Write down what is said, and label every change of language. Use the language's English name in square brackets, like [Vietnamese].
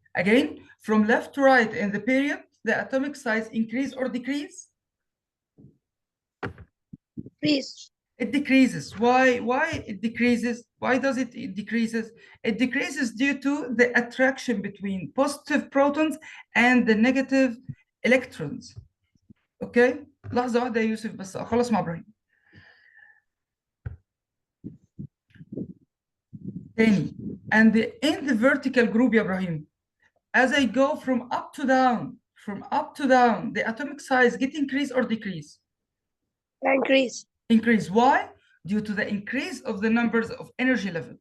[English] Again, from left to right in the period, the atomic size increase or decrease? Decrease. It decreases. Why it decreases? Why does it decreases? It decreases due to the attraction between positive protons and the negative electrons. Okay? [Arabic] لحظة واحدة يا يوسف بس أخلص مع إبراهيم. تاني. [English] And in the vertical group يا إبراهيم, as I go from up to down, the atomic size get increase or decrease? Increase. Increase. Why? Due to the increase of the numbers of energy level.